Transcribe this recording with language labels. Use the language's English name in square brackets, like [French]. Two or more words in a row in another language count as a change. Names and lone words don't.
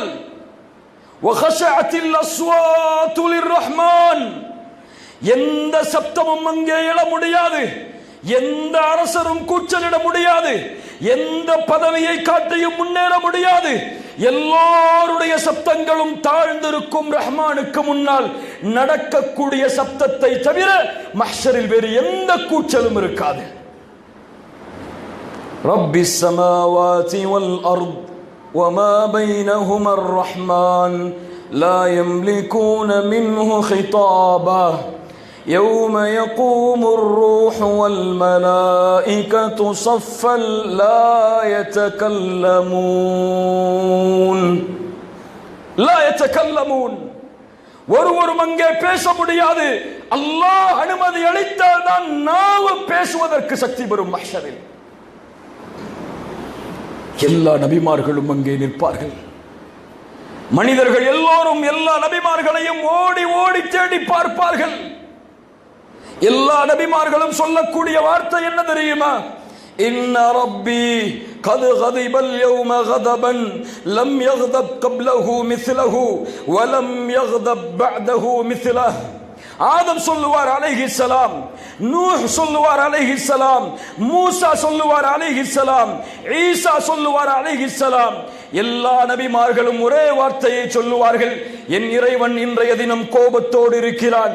[Arabic] وخشعت الأصوات للرحمن, [Tamil] எந்த சப்தமும் அங்கே எழ முடியாது, எந்த அரசரும் கூச்சலிட முடியாது, எந்த பதவியை காட்டியும் முன்னேற முடியாது. எல்லோருடைய சப்தங்களும் தாழ்ந்திருக்கும். ரஹ்மானுக்கு முன்னால் நடக்கக்கூடிய சப்தத்தை தவிர மஹ்ஷரில் வேறு எந்த கூச்சலும் இருக்காது. [Arabic] رب السماوات والأرض وما بينهما الرحمن لا يملكون منه خطابا يوم يقوم الروح والملائكة صفا لا يتكلمون [Tamil] ஒருவரும் அங்கே பேச முடியாது. அல்லாஹ் அனுமதி அளித்தால் தான் நாவு பேசுவதற்கு சக்தி பெறும். மஹ்ஷரில் எல்லா நபிமார்களும் அங்கே நிற்பார்கள். மனிதர்கள் எல்லோரும் எல்லா நபிமார்களையும் ஓடி ஓடி தேடி பார்ப்பார்கள். எல்லா நபிமார்களும் சொல்லக்கூடிய வார்த்தை என்ன தெரியுமா? [Arabic] إن ربي قد غضب اليوم غضبا لم يغضب قبله مثله ولم يغضب بعده مثله. [Tamil] ஆதம் சொல்லுவார் அலைஹிஸ்ஸலாம், நூஹ் சொல்லுவார் அலைஹிஸ்ஸலாம், மூசா சொல்லுவார் அலைஹிஸ்ஸலாம், ஈசா சொல்லுவார் அலைஹிஸ்ஸலாம். எல்லா நபிமார்களும் ஒரே வார்த்தையை சொல்லுவார்கள், என் இறைவன் இன்றைய தினம் கோபத்தோடு இருக்கிறான்.